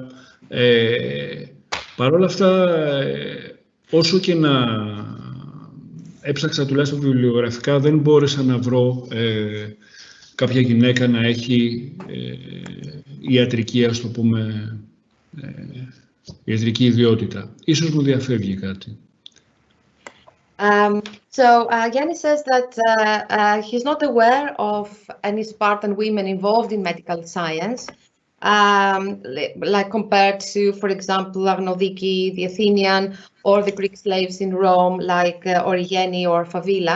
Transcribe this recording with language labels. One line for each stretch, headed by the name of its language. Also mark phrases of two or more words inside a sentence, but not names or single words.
Greek: Παρ' όλα αυτά, όσο και να έψαξα τουλάχιστον βιβλιογραφικά, δεν μπόρεσα να βρω κάποια γυναίκα να έχει ιατρική, ας το πούμε, ιατρική ιδιότητα. Ίσως μου διαφεύγει κάτι.
English: So Yannis says that he's not aware of any Spartan women involved in medical science, like compared to, for example, Agnodiki, the Athenian, or the Greek slaves in Rome, like Origene or Favila.